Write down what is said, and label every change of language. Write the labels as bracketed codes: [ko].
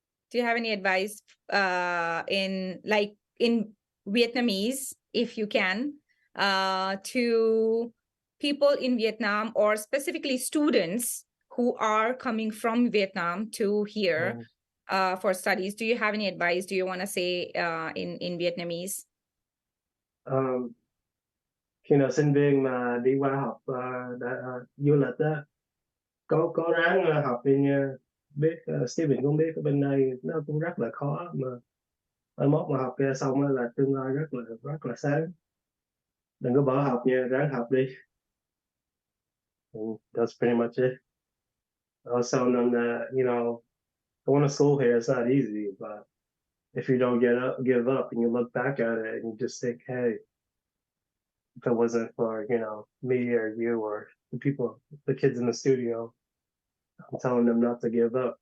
[en] Do you have any advice in Vietnamese, if you can, to people in Vietnam, or specifically students who are coming from Vietnam to here Mm. for studies? Do you have any advice? Do you want to say in Vietnamese? [vi] Um, sinh viên mà đi qua học du lịch á, có ráng học đi nha. Biết Steven cũng biết ở bên đây nó cũng rất là khó, mà mai mốt mà học kia xong á là tương lai rất là sáng. Đừng có bỏ học nha, ráng học đi. [en] And that's pretty much it. I was telling them that, going to school here is not easy, but if you don't give up, and you look back at it and you just think, hey, if it wasn't for, me or you or the kids in the studio, I'm telling them not to give up.